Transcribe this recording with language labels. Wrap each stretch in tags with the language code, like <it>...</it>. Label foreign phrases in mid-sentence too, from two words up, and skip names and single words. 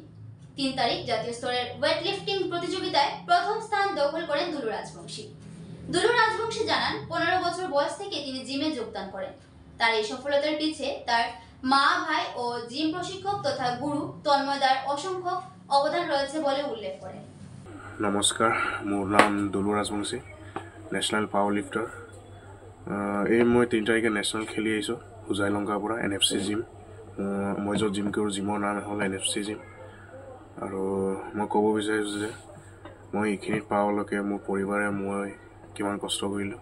<bn>3 তারিখ জাতীয় স্তরের</bn> <en>weight lifting</en> <bn>প্রতিযোগিতায় প্রথম স্থান দখল করেন দুলু রাজবংশী। দুলু রাজবংশী জানান 15 বছর বয়স থেকে তিনি জিমে যোগদান করেন। তার এই সফলতার পিছে তার মা, ভাই ও জিম প্রশিক্ষক তথা গুরু তন্ময়দার অসংখ্য অবদান রয়েছে বলে উল্লেখ করেন।</bn> <as>নমস্কাৰ, মোৰ নাম দুলু ৰাজবংশী,</as> <en>national power lifter.</en> <as>এই মই 3 তাৰিখে নেশ্যনেল খেলি আহিছোঁ হোজাই লংকাৰ পৰা, NFC জিম। মই য'ত জিম কৰোঁ জিমৰ নাম হ'ল NFC জিম। আৰু মই ক'ব বিচাৰিছোঁ যে মই এইখিনিত পাৱালৈকে মোৰ পৰিবাৰে মই কিমান কষ্ট কৰিলোঁ।</as>